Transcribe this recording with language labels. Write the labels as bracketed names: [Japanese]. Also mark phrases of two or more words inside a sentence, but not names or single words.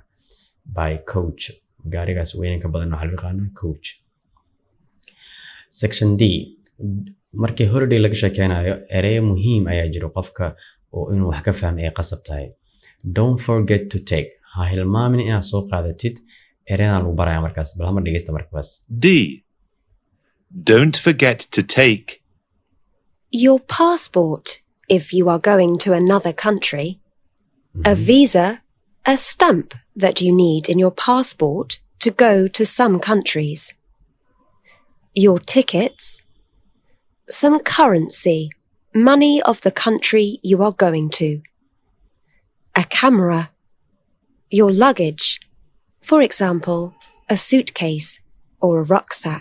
[English] By coach. [Somali] Gaarigaas weynanka badan waxaa loo yaqaanaa coach. [English] Section D. [Somali] Markii holiday laga sheekeynayo ereyo muhiim ayaa jiro qofka oo inuu wax ka fahmo ay qasab tahay. [English] Don't forget to take. [Somali] Ha hilmaamin inaad soo qaadatid erayadan lagu baraya markaas. Bal hama dhegeysta markaas. [English] D. Don't forget to take Your passport if you are going to another country, a visa, a stamp that you need in your passport to go to some countries, your tickets, some currency, money of the country you are going to, a camera, your luggage, for example, a suitcase or a rucksack.